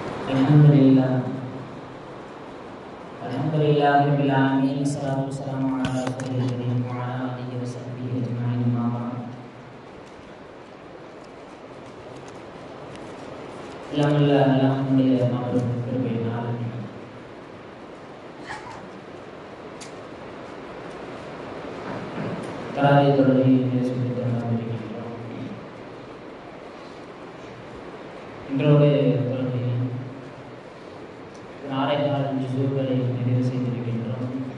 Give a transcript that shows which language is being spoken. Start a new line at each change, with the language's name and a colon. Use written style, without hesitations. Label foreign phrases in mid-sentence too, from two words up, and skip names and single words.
Arabic: الحمد لله رب العالمين والصلاة والسلام على الرسول الكريم وعلى آله وصحبه أجمعين أما بعد.
Tamil: Alhamdulillah மாபெரும் கிருபையினால் தராவி தொழுகையை சொல்லித் தந்திருக்கின்றோம். எங்களுடைய தொழுகையில் 4 ஜுஸுகளை நிறைவு செய்திருக்கின்றோம்.